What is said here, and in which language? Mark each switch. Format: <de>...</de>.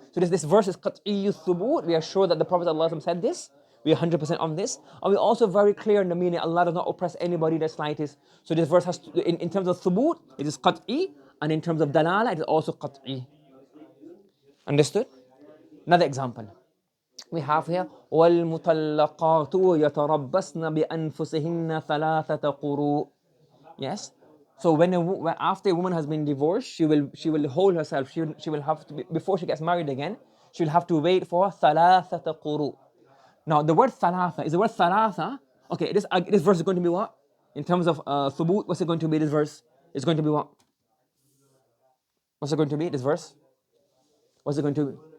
<en>So this verse is qat'iyyu thubut. We are sure that the Prophet ﷺ said this. We are 100% on this. And we're also very clear in the meaning. Allah does not oppress anybody the slightest. So this verse has, in terms of thubut, it is qat'i. And in terms of dalala, it is also qat'i. Understood? Another example.</en> <ar>We have here, وَالْمُطَلَّقَاتُ يَتَرَبَّصْنَ بِأَنفُسِهِنَّ ثَلَاثَةَ قُرُوء.</ar> <en>Yes? So after a woman has been divorced, she will hold herself. She will have to be, before she gets married again, she will have to wait for ثَلَاثَةَ قُرُوء. Now the word thalatha, is the word thalatha, okay, this verse is going to be what? In terms of thubut, what's it going to be, this verse? It's going to be what? What's it going to be, this verse? What's it going to be?</en>